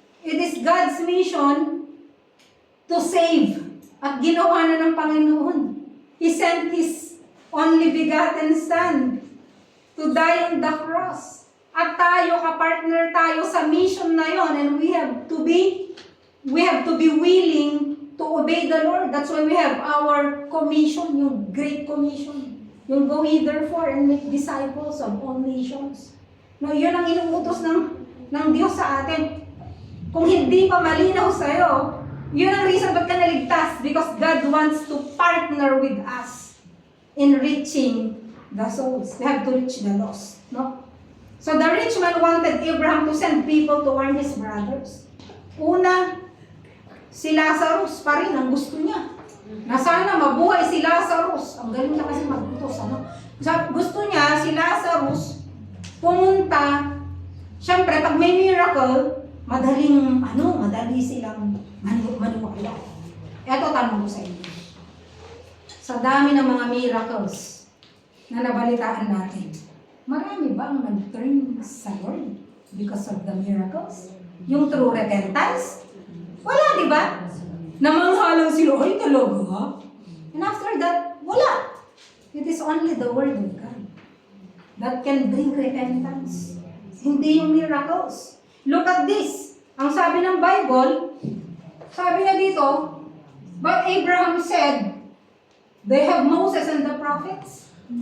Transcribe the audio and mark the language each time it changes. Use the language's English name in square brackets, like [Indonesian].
[English] It is God's mission to save. [Filipino] At ginawa na ng Panginoon. [English] He sent His only begotten Son to die on the cross. [Filipino] At tayo, kapartner tayo sa mission na yon, [English] and we have to be willing to obey the Lord. That's why we have our commission, yung Great Commission. Yung go ye therefore and make disciples of all nations. [Filipino] No, yun ang inuutos ng Diyos sa atin. Kung hindi pa malinaw sa'yo, yun ang reason ba't ka naligtas. [English] Because God wants to partner with us in reaching the souls. We have to reach the lost. No? So the rich man wanted Abraham to send people to warn his brothers. [Filipino] Una, si Lazarus pa rin ang gusto niya. Na sana mabuhay si Lazarus. Ang galing niya kasi mag-utos, ano? Gusto niya si Lazarus pumunta. Siyempre, pag may miracle, madali silang maniwala. Ito tanong ko sa inyo. Sa dami ng mga miracles na nabalitaan natin, marami ba ang nag-turn sa Lord [English] because of the miracles? [Filipino] Yung true repentance? Wala, di ba? Namanghalang sila, ay talaga? [English] And after that, wala. It is only the Word of God that can bring repentance. [Filipino] Hindi yung miracles. [English] Look at this. [Filipino] Ang sabi ng Bible, sabi niya dito, [English] but Abraham said, they have Moses and the prophets.